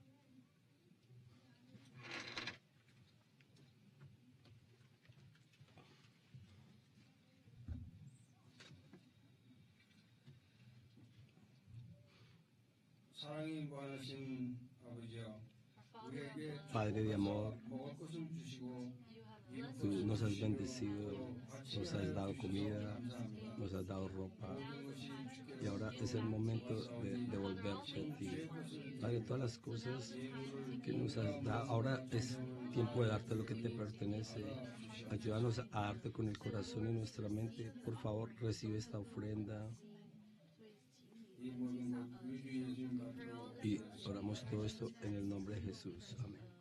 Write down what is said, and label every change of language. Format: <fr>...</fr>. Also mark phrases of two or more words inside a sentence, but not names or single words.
<ko>사랑이 무한하신 아버지여, 우리에게</ko> <es>Padre de amor,</es> <ko>먹을 것을 주시고</ko> <es>tú nos has bendecido, nos has dado comida, nos has dado ropa y ahora es el momento de devolverte a ti. Padre, todas las cosas que nos has dado, ahora es tiempo de darte lo que te pertenece. Ayúdanos a darte con el corazón y nuestra mente. Por favor, recibe esta ofrenda</es> <ko>이 모든 것 우리 주 예수님 받들어</ko> <es>y oramos todo esto en el nombre de Jesús. Amén.</es>